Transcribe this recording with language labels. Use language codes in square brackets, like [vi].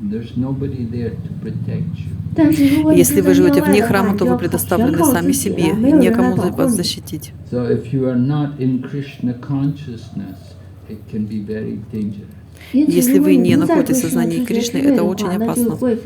[en] There's nobody there to protect you. [ru] Если вы живете вне храма, то вы предоставлены сами себе, и некому вас защитить. [en] So if you are not in Krishna consciousness, it can be very dangerous. [ru] Если вы не находитесь в сознании Кришны, это очень опасно.